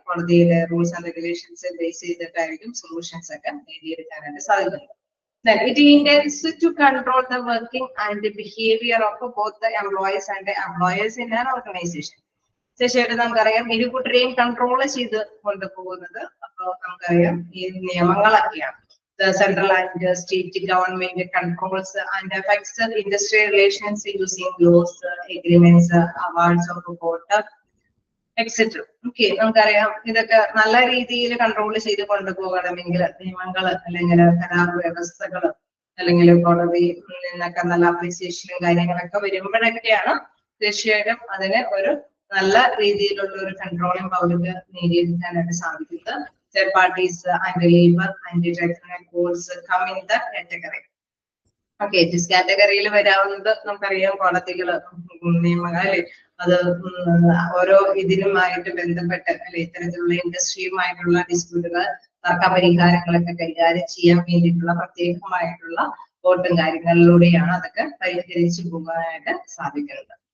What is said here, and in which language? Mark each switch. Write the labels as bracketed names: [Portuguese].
[Malayalam] കോടതിയിലെ rules and regulations base ചെയ്തിട്ടായിരിക്കും solutions ഒക്കെ നേടിയെടുക്കാനായിട്ട് സാധിക്കുന്നത്. [English] Then it intends to control the working and the behavior of both the employees and the employers in an organization. [Malayalam] തീർച്ചയായിട്ടും നമുക്കറിയാം ഇരുകൂട്ടരെയും control ചെയ്ത് കൊണ്ടുപോകുന്നത് അപ്പൊ നമുക്കറിയാം ഈ നിയമങ്ങളൊക്കെയാണ്. [English] The central and state government controls and affects the industrial relations using laws, agreements, awards of report, etc. [Malayalam] Okay, നമുക്കറിയാം ഇതൊക്കെ നല്ല രീതിയിൽ കൺട്രോൾ ചെയ്ത് കൊണ്ടുപോകണമെങ്കിൽ നിയമങ്ങൾ അല്ലെങ്കിൽ കരാർ വ്യവസ്ഥകൾ അല്ലെങ്കിൽ കോടതി നിന്നൊക്കെ നല്ല അപ്രീസിയേഷനും കാര്യങ്ങളൊക്കെ വരുമ്പോഴൊക്കെയാണ് തീർച്ചയായിട്ടും അതിന് ഒരു നല്ല രീതിയിലുള്ള ഒരു കൺട്രോളിംഗ് പവർക്ക് നേടിയെടുക്കാനായിട്ട് സാധിക്കുന്നത്. [English] Third parties and labor and electoral codes come in the category. [Malayalam] Okay, [English] this category [Malayalam] വരാവുന്നത് നമുക്കറിയാം കോടതികൾ, നിയമങ്ങൾ അല്ലെ അത് ഓരോ ഇതിനുമായിട്ട് ബന്ധപ്പെട്ട് അല്ലെ ഇത്തരത്തിലുള്ള ഇൻഡസ്ട്രിയുമായിട്ടുള്ള ഡിസ്പ്യൂട്ടുകൾ തർക്ക പരിഹാരങ്ങളൊക്കെ കൈകാര്യം ചെയ്യാൻ വേണ്ടിയിട്ടുള്ള പ്രത്യേകമായിട്ടുള്ള കോർട്ടും കാര്യങ്ങളിലൂടെയാണ് അതൊക്കെ പരിഹരിച്ചു പോകാനായിട്ട് സാധിക്കുന്നത്.